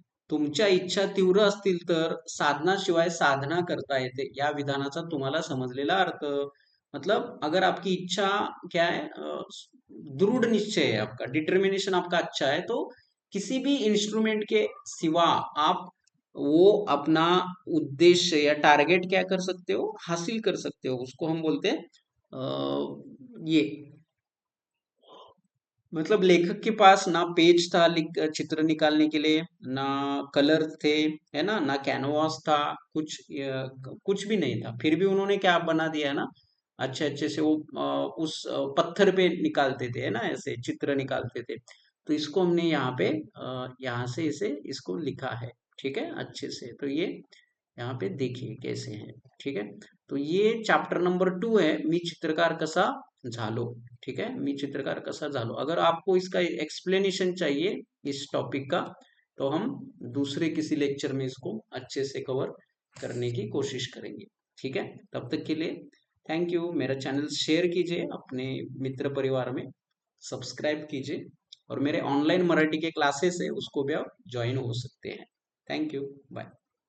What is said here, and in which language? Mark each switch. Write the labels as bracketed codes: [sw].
[mr] तुमच्या इच्छा तीव्र असतील तर साधनाशिवाय साधना करता येते, या विधानाचा तुम्हाला समजलेला अर्थ। [hi] मतलब अगर आपकी इच्छा क्या है, दृढ़ निश्चय है आपका, डिटर्मिनेशन आपका अच्छा है, तो किसी भी इंस्ट्रूमेंट के सिवा आप वो अपना उद्देश्य या टारगेट क्या कर सकते हो? हासिल कर सकते हो। उसको हम बोलते हैं ये, मतलब लेखक के पास ना पेज था चित्र निकालने के लिए, ना कलर थे, है ना कैनवास था, कुछ भी नहीं था, फिर भी उन्होंने क्या बना दिया, है ना, अच्छे अच्छे से वो उस पत्थर पे निकालते थे, है ना, ऐसे चित्र निकालते थे। तो इसको हमने यहाँ पे यहाँ से इसे इसको लिखा है, ठीक है, अच्छे से। तो ये यहाँ पे देखिए कैसे है, ठीक है। तो ये चैप्टर नंबर 2 है, [mr] मी चित्रकार कसा झालो, [hi] ठीक है, मी चित्रकार कसा झालो। अगर आपको इसका एक्सप्लेनेशन चाहिए इस टॉपिक का, तो हम दूसरे किसी लेक्चर में इसको अच्छे से कवर करने की कोशिश करेंगे, ठीक है। तब तक के लिए थैंक यू। मेरा चैनल शेयर कीजिए अपने मित्र परिवार में, सब्सक्राइब कीजिए, और मेरे ऑनलाइन मराठी के क्लासेस है उसको भी आप ज्वाइन हो सकते हैं। Thank you, bye.